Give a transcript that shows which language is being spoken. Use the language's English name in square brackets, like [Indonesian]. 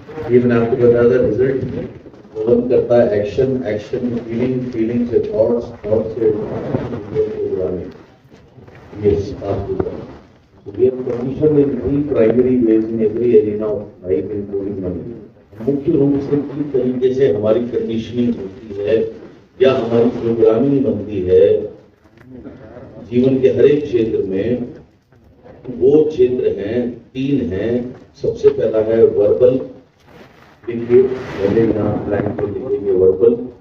[Hindi] ये मैंने आपको बताया था रिजल्ट डेवलप करता है एक्शन, एक्शन फीलिंग, फीलिंग से थॉट्स, थॉट से programming. [English] Yes, absolutely. So we have conditioned in three primary ways in every arena of life, including money. [Hindi] मुख्य रूप से तीन तरीके से हमारी कंडीशनिंग होती है या हमारी प्रोग्रामिंग बनती है जीवन के हर एक क्षेत्र में। वो क्षेत्र हैं, तीन हैं। सबसे पहला है वर्बल, देखिए पहले यहाँ ब्लैंक पे लिखेंगे वर्बल।